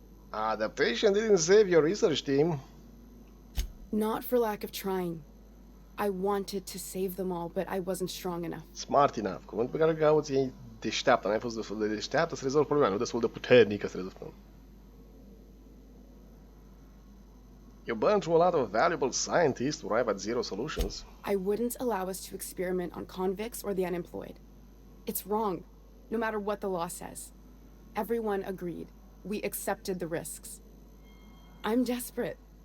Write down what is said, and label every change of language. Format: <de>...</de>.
<en>Adaptation didn't save your research team. Not for lack of trying. I wanted to save them all, but I wasn't strong enough. Smart enough.</en> <ro>Cuvântul pe care îl cauți e deșteaptă. N-ai fost destul de deșteaptă să rezolvi problema, nu destul de puternică să rezolvi problema.</ro> <en>You burn through a lot of valuable scientists to arrive at zero solutions. I wouldn't allow us to experiment on convicts or the unemployed. It's wrong, no matter what the law says. Everyone agreed. We accepted the risks. I'm desperate.</en>